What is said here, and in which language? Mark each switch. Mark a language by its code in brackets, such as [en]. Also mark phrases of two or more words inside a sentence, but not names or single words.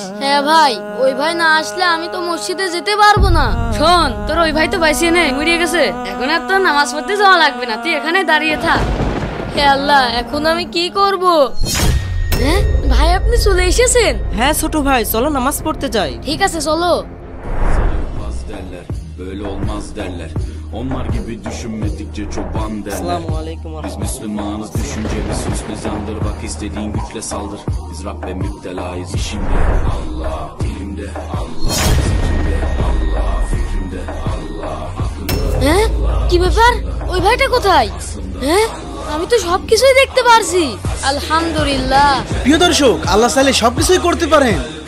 [bn] হ্যাঁ ভাই, ওই ভাই না আসলে আমি তো মসজিদে যেতে পারবো না। শোন, তোর ওই ভাই তো বাইসিয়ে নেই, মরিয়ে গেছে। এখন আর তোর নামাজ পড়তে যাওয়া লাগবে না, তুই এখানে দাঁড়িয়ে থাক। হে আল্লাহ, এখন আমি কি করব? হ্যাঁ ভাই, আপনি চলে এসেছেন? হ্যাঁ ছোট ভাই, চলো নামাজ পড়তে যাই। ঠিক আছে চলো। [tr] derler, böyle olmaz derler. Onlar gibi düşünmedikçe çoban derler. [bn] আসসালামু আলাইকুম। [tr] Biz Müslümanız, düşüncemiz hüsnü zandır. Bak istediğin güçle saldır. Biz Rabbe müptelayız, işimde Allah, dilimde Allah, zikrimde Allah, fikrimde Allah, aklımda [bn] হ্যাঁ কি ব্যাপার, ওই ভাইটা কোথায়? হ্যাঁ আমি তো সবকিছুই দেখতে পারছি। আলহামদুলিল্লাহ। প্রিয় দর্শক, আল্লাহ চাইলে সবকিছুই করতে পারেন।